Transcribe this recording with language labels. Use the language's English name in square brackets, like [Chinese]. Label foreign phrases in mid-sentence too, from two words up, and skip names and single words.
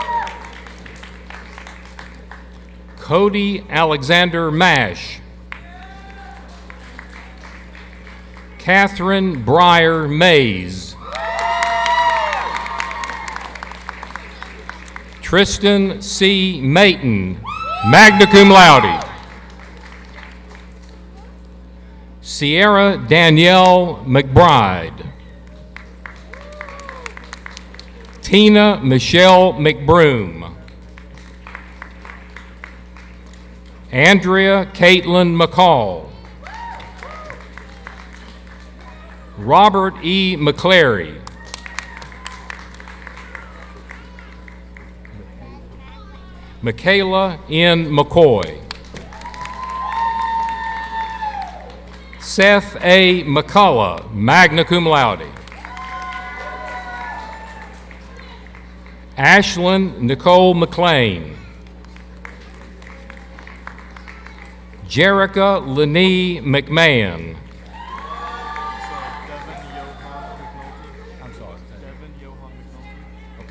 [English] Cody Alexander Mash. Catherine Breyer Mays. Tristan C. Mayton, [Latin] magna cum laude. [English] Sierra Danielle McBride. Tina Michelle McBroom. Andrea Caitlin McCall. Robert E. McClary. Michaela N. McCoy. Seth A. McCullough, [Latin] magna cum laude. [English] Ashlyn Nicole McLean. Jerica Lenee McMahon. Okay.